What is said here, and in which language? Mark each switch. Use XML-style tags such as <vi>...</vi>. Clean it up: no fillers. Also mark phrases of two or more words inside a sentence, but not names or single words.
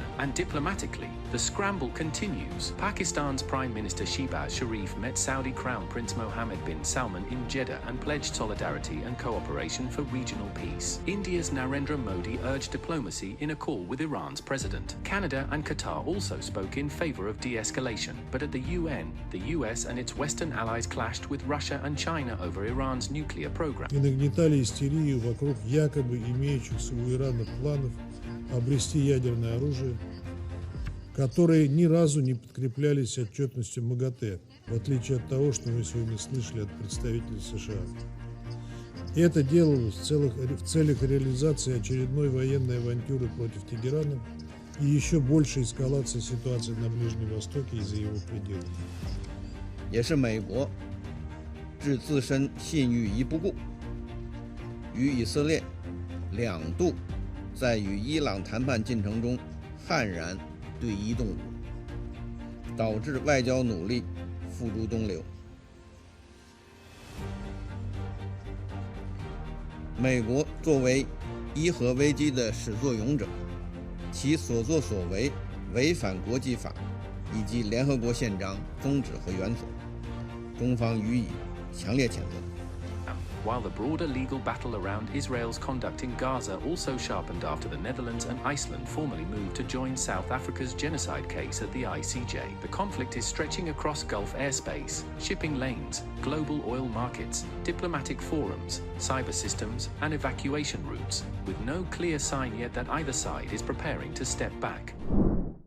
<en>And diplomatically, the scramble continues. Pakistan's Prime Minister Shehbaz Sharif met Saudi Crown Prince Mohammed bin Salman in Jeddah and pledged solidarity and cooperation for regional peace. India's Narendra Modi urged diplomacy in a call with Iran's president. Canada and Qatar also spoke in favor of de-escalation, but at the UN, the US and its Western allies clashed with Russia and China over Iran's nuclear program.</en> <ru>И нагнетали истерию вокруг якобы имеющихся у Ирана планов обрести ядерное оружие, которые ни разу не подкреплялись отчетностью МАГАТЭ, в отличие от того, что мы сегодня слышали от представителей США. И это делалось в целях реализации очередной военной авантюры против Тегерана и еще большей эскалации ситуации на Ближнем Востоке и за его пределами.</ru> <zh>也是美国置自身信誉于不顾，与以色列两度在与伊朗谈判进程中悍然对伊动武，导致外交努力付诸东流。美国作为伊核危机的始作俑者，其所作所为违反国际法以及联合国宪章宗旨和原则，中方予以强烈谴责。</zh> <en>While the broader legal battle around Israel's conduct in Gaza also sharpened after the Netherlands and Iceland formally moved to join South Africa's genocide case at the ICJ. The conflict is stretching across Gulf airspace, shipping lanes, global oil markets, diplomatic forums, cyber systems, and evacuation routes, with no clear sign yet that either side is preparing to step back.</en>